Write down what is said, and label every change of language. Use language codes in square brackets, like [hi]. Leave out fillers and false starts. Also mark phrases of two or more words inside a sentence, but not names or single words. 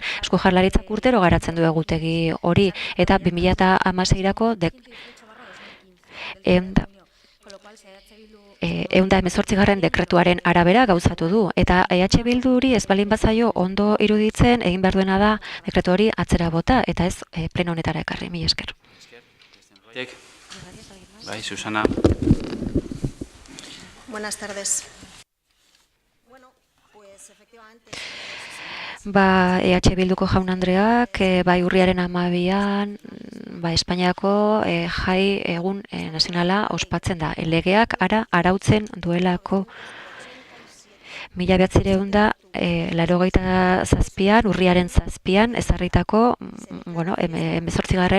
[eu] Eusko Jaurlaritzak urtero garatzen du egutegi hori eta 2016ko 118. dekretuaren arabera gauzatu du. Eta EH Bilduri ez balin bazaio ondo iruditzen egin behar duena da dekretu hori atzera bota eta ez pleno honetara ekarri. Mila esker. Bai, Susana. [es] Buenas tardes. [eu] EH Bilduko jaun Andreak, bai urriaren 12an, Espainiako jai egun nazionala ospatzen da. Legeak arautzen duelako 1987an, urriaren 7an, ezarritako, 18.